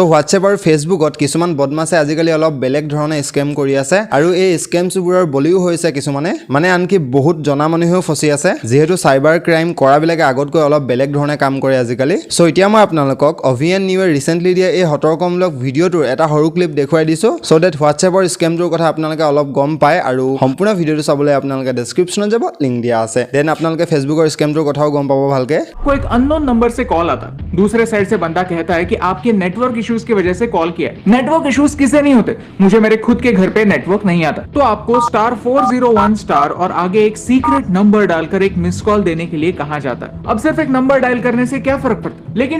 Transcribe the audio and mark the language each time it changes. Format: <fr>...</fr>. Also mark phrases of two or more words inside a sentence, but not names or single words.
<as>হোৱাটছএপ আৰু ফেচবুকত কিছুমান বদমাছে আজিকালি অলপ বেলেগ ধৰণে স্কেম কৰি আছে আৰু এই স্কেমছবোৰৰ বলিও হৈছে কিছুমানে মানে আনকি বহুত জনা মানুহেও ফসি আছে যেহেতু</as> <en>cyber crime</en> <as>কৰাবিলাকে আগতকৈ অলপ বেলেগ ধৰণে কাম কৰে আজিকালি সো এতিয়া মই আপোনালোকক অভিয়ান নিউৱে ৰিসেন্টলি দিয়া এই সতৰ্কমূলক ভিডিঅ'টোৰ এটা সৰু ক্লিপ দেখুৱাই দিছো</as> <en>so that</en> <as>হোৱাটছএপৰ স্কেমটোৰ কথা আপোনালোকে অলপ গম পায় আৰু সম্পূৰ্ণ ভিডিঅ'টো চাবলৈ আপোনালোকে ডেসক্ৰিপচনত যাব লিংক দিয়া আছে দেন আপোনালোকে ফেসবুকৰ স্কেমটোৰ কথাও গম পাব ভালকে</as> <hi>को एक</hi> <en>unknown number</en> <hi>से कॉल आता दूसरे साइड से बंदा कहता है कि आपके</hi> <en>network issues</en> <hi>की वजह से कॉल किया है</hi> <en>network issues</en> <hi>किसे नहीं होते मुझे मेरे खुद के घर पे नेटवर्क नहीं आता तो आपको *401* और आगे एक</hi> <en>secret number</en> <hi>डालकर एक</hi> <en>miss call</en> <hi>देने के लिए कहा जाता है अब सिर्फ एक नंबर डायल करने से क्या फर्क पड़ता है लेकिन</hi>